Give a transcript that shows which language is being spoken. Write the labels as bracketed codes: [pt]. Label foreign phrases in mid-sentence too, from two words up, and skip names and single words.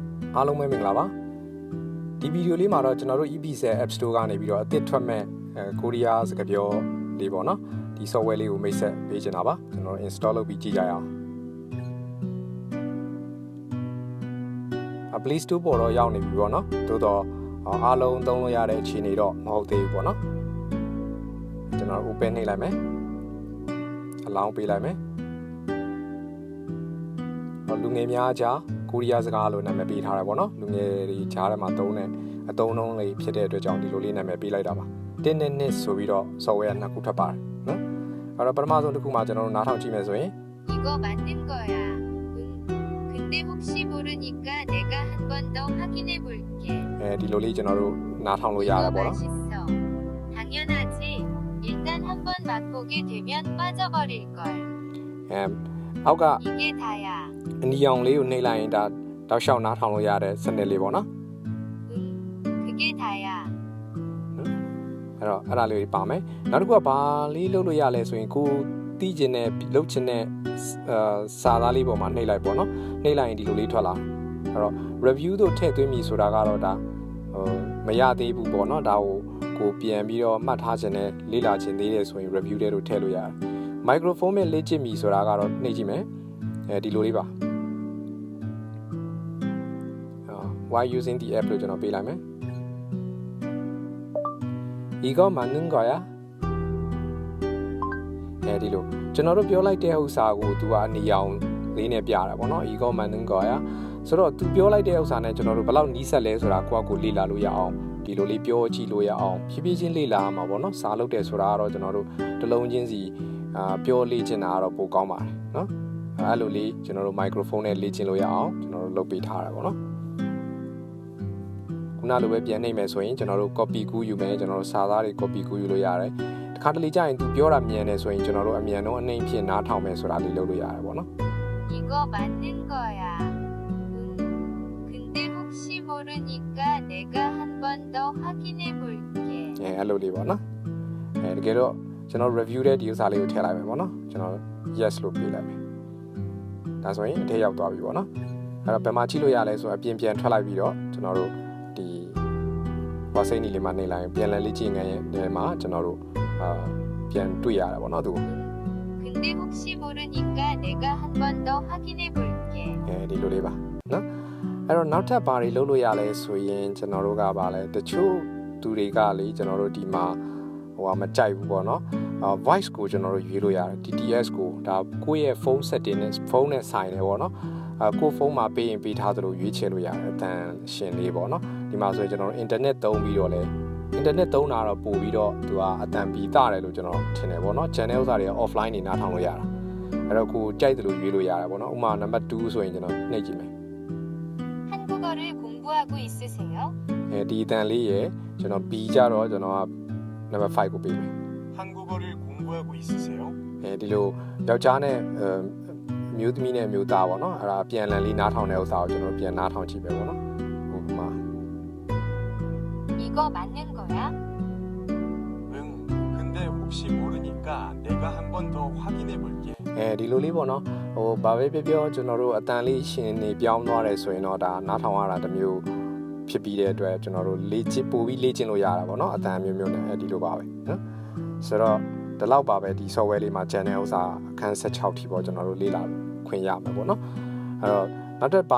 [my] အားလုံးပဲမင်္ဂလာပါဒီဗီဒီယိုလေးမှာတော့ကျွန်တော်တို့ EPC App Store ကနေပြီးတော့အသစ်ထွက်မဲ့ကိုရီးယားစကားပြောလေးပေါ့နော်ဒီ software လေးကိုမိတ်ဆက်ပေးချင်တာပါကျွန်တော် install လုပ်ပြီးကြည့်ကြရအောင်Play Store ပေါ်တော့ရောက်နေပြီပေါ့နော်သို့တော့အားလုံးသုံးလို့ရတဲ့အခြေအနေတော့မဟုတ်သေးဘူးပေါ့နော်ကျွန်တော် open နှိပ်လိုက်မယ် allow ပေးလိုက်မယ် လူငယ်များကြားကိုရီးယားစကားလို့နာမည်ပေးထားတယ်ပေါ့နော်လူငယ်တွေကြားထဲမှာသုံးတဲ့အသုံးအနှုန်းလေးဖြစ်တဲ့အတွက်ကြောင့်ဒီလိုလေးနာမည်ပေးလိုက်တာပါတင်းနဲ့ဆိုပြီးတော့ software နှစ်ခုထွက်ပါတယ်နော်အဲ့တော့ပထမဆုံးတစ်ခုမှာကျွန်တော်တို့နားထောင်ကြည့်မယ်ဆိုရင် [ko] 이거 맞는 거야. 근데 혹시 모르니까 내가 한 번 더 확인해 볼게. [my] ဒီလိုလေးကျွန်တော်တို့နားထောင်လို့ရတယ်ပေါ့နော် [ko] 맛있어. 당연하지. 일단 한번 맛보게 되면 빠져버릴 걸. [my] အောက်က [ko] 이게 다야. [my] အနီရောင်လေးကိုနှိပ်လိုက်ရင်ဒါတောက်လျှောက်နားထောင်လို့ရတဲ့စနစ်လေးပေါ့နော် [ko] 그게 다야. [my] အဲ့တော့အဲ့ဒါလေးပါမယ်နောက်တစ်ခုကဘာလေးလုပ်လို့ရလဲဆိုရင်ကိုတီးကျင်တဲ့လုပ်ချင်တဲ့စာ သားလေးပေါ်မှာနှိပ်လိုက်ပေါ့နော်နှိပ်လိုက်ရင်ဒီလိုလေးထွက်လာအဲ့တော့ review တို့ထည့်သွင်းပြီဆိုတာကတော့ဒါမရသေးဘူးပေါ့နော်ဒါကိုပြန်ပြီးတော့မှတ်ထားခြင်းနဲ့လေ့လာခြင်းသေးတယ်ဆိုရင် review တွေတို့ထည့်လို့ရတယ် microphone နဲ့လေ့ကျင့်ပြီဆိုတာကတော့နှိပ်ကြည့်မယ်ဒီလိုလေးပါ [en] why using the app [my] လို့ကျွန်တော်ပေးလိုက်မယ် [ko] 이거 맞는 거야? [my] ဒီလိုကျွန်တော်တို့ပြောလိုက်တဲ့ဥစ္စာကိုသူကအနီရောင်လေးနဲ့ပြတာပေါ့နော် [ko] 이거 맞는 거야? [my] ဆိုတော့သူပြောလိုက်တဲ့ဥစ္စာနဲ့ကျွန်တော်တို့ဘယ်လောက်နီးစပ်လဲဆိုတာကိုလေ့လာလို့ရအောင်ဒီလိုလေးပြောကြည့်လို့ရအောင်ဖြည်းဖြည်းချင်းလေ့လာမှာပေါ့နော်စာလုပ်တယ်ဆိုတာကတော့ကျွန်တော်တို့တစ်လုံးချင်းစီပြောလေ့ကျင့်တာကတော့ပိုကောင်းပါတယ်နော်အဲ့လိုလေးကျွန်တော်တို့ microphone နဲ့လေ့ကျင့်လို့ရအောင်ကျွန်တော်တို့လုပ်ပေးထားတာပေါ့နော်ခုနလိုပဲပြန်နှိပ်မယ်ဆိုရင်ကျွန်တော်တို့ copy ကူးယူမယ်ကျွန်တော်တို့စာသားတွေ copy ကူးယူလို့ရတယ်တခါတလေကြာရင်သူပြောတာမြန်တယ်ဆိုရင်ကျွန်တော်တို့အမြန်ဆုံးအနှိမ့်ဖြစ်နားထောင်မယ်ဆိုတာလေးလုပ်လို့ရတယ်ပေါ့နော် [ko] 이거 맞는 거야. 근데 혹시 모르니까 내가 한 번 더 확인해 볼게. [my] အဲ့လိုလေးပေါ့နော်တကယ်တော့ကျွန်တော် review တဲ့ဒီဥစ္စာလေးကိုထည့်လိုက်မယ်ပေါ့နော်ကျွန်တော် yes လို့ပေးလိုက်မယ်ဒါဆိုရင်အထက်ရောက်သွားပြီပေါ့နော်အဲ့တော့ဘယ်မှာကြည့်လို့ရလဲဆိုတော့အပြင်ပြန်ထွက်လိုက်ပြီးတော့ကျွန်တော်တို့ဒီဘာစိတ်နီလေးမှာနေလိုက်ပြန်လည်လေ့ကျင့်ငန်းရဲ့မှာကျွန်တော်တို့ပြန်တွေ့ရတာပေါ့နော်သူ [ko] 근데 혹시 모르니까 내가 한 번 더 확인해 볼게. [my] ဒီလိုလေးပါနော်အဲ့တော့နောက်ထပ်ဘာတွေလုပ်လို့ရလဲဆိုရင်ကျွန်တော်တို့ကပါလဲတချို့သူတွေကလေကျွန်တော်တို့ဒီမှာမကြိုက်ဘူး ပေါ့နော်voice ကိုကျွန်တော်တို့ရွေးလို့ရတယ် TTS ကိုဒါကိုယ့်ရဲ့ [en] phone setting [my] နဲ့ phone နဲ့ဆိုင်တယ်ပေါ့နော်ကိုယ့်ဖုန်းမှာပေးရင်ပေးထားသလိုရွေးချယ်လို့ရတယ်အတန်ရှင်လေးပေါ့နော်ဒီမှာဆိုရင်ကျွန်တော်တို့ internet သုံးပြီးတော့လဲ internet သုံးတာတော့ပို့ပြီးတော့သူကအတန်ပြီးတာတယ်လို့ကျွန်တော်ထင်တယ်ပေါ့နော် channel ဥစ္စာတွေက offline နေနားထောင်လို့ရတာအဲ့တော့ကိုကြိုက်တယ်လို့ရွေးလို့ရတယ်ပေါ့နော်ဥပမာ number 2ဆိုရင်ကျွန်တော်နှိပ်ကြည့်မယ် [ko] 한국어를 공부하고 있으세요? [my] ဒီအတန်လေးရယ်ကျွန်တော် B ကြတော့ကျွန်တော်က number 5ကိုပေးမယ် [ko] 한국어를 공부하고 있으세요? [my] ဒီလိုယောက်ျားနဲ့မျိုးသမီးနဲ့မျိုးသားပေါ့နော်အဲ့ဒါပြန်လည်လေးနားထောင်တဲ့ဥစ္စာကိုကျွန်တော်ပြန်နားထောင်ကြည့်ပဲပေါ့နော်ဥပမာ [ko] 이거 맞는 거야? 응. 근데 혹시 모르니까 내가 한 번 더 확인해 볼게. [my] ဒီလိုလေးပေါ့နော်ဘာပဲပြောကျွန်တော်တို့အတန်လေးရှင်နေပြောင်းသွားတယ်ဆိုရင်တော့ဒါနားထောင်ရတာတစ်မျိုးဖြစ်ပြီးတဲ့အတွက်ကျွန်တော်တို့လေ့ကျင့်ပို့ပြီးလေ့ကျင့်လို့ရတာပေါ့နော်အတန်မျိုးမျိုး နဲ့ဒီလိုပါပဲနော်ဆိုတော့ဒီလောက်ပါပဲဒီ software လေးမှာ channel ဥစ္စာအခန်း16ထိပေါ့ကျွန်တော်တို့လေ့လာခွင့်ရမှာပေါ့နော်အဲ့တော့နောက်တစ်